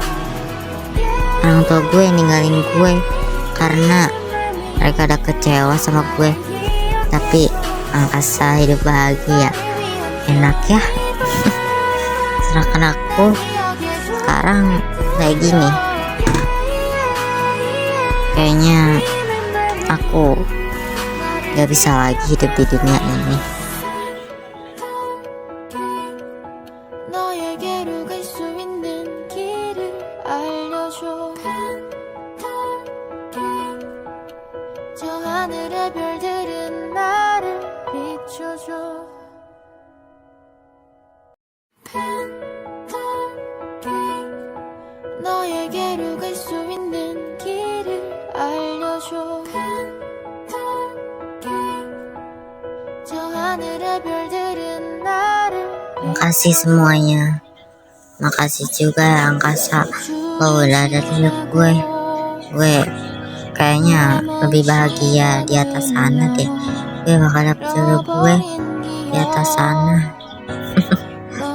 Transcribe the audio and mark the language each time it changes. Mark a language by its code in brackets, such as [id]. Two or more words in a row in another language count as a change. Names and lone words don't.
[id] Orang tua gue ninggalin gue karena mereka udah kecewa sama gue, tapi angkasa hidup bahagia Enak ya. Serahkan aku. Sekarang kayak gini. Kayaknya aku gak bisa lagi hidup di dunia ini. [ko] 너에게로 갈 수 있는 길을 알려줘. 저 하늘의 별들은 나를 비춰줘. 너에게로 갈 수 있는 길을 알려줘. 저 하늘의 별들은 나를 [id] Makasih semuanya. Makasih juga ya angkasa, lo udah ada di hidup gue. Gue kayaknya lebih bahagia di atas sana deh. Gue bakal dapet jodoh gue di atas sana.